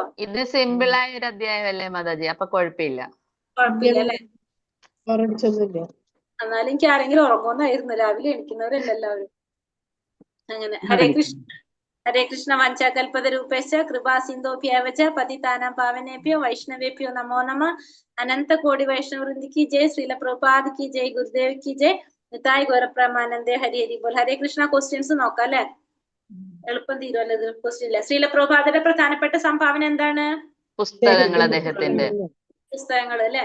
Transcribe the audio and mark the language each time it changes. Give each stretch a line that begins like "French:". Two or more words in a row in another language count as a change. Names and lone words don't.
Malayalam: ഇത് സിമ്പിൾ ആയ ഒരു അധ്യായമല്ലേ മാതാജി, അപ്പൊ കുഴപ്പമില്ല. കുഴപ്പമില്ല അല്ലെ? പറഞ്ഞൊന്നുമില്ല. എന്നാലും എനിക്ക് ആരെങ്കിലും ഉറങ്ങുന്നായിരുന്നു, രാവിലെ എണിക്കുന്നവരല്ല എല്ലാവരും.
Sanskrit: അങ്ങനെ ഹരേ കൃഷ്ണ വഞ്ചകൽപത രൂപേശ കൃപാ സിന്ധോഭ്യവച പതിതാനാം പാവനേഭ്യോ വൈഷ്ണവേഭ്യോ നമോ നമ.
Hindi: अनन्त कोटि वैष्णवृन्दि की जय, श्रील प्रभुपाद की जय, गुरुदेव की जय, निताय् गौरप्रमानन्दे हरि हरि बोल.
Sanskrit: ഹരേ കൃഷ്ണ.
Malayalam: ക്വസ്റ്റ്യൻസ് നോക്കാം അല്ലെ, എളുപ്പം തീരുമല്ലോ ഇത്. ക്വസ്റ്റ്യൻ ഇല്ല. ശ്രീല പ്രഭുപാദയുടെ പ്രധാനപ്പെട്ട സംഭാവന എന്താണ്? പുസ്തകങ്ങൾ അദ്ദേഹത്തിന്റെ. പുസ്തകങ്ങൾ അല്ലെ.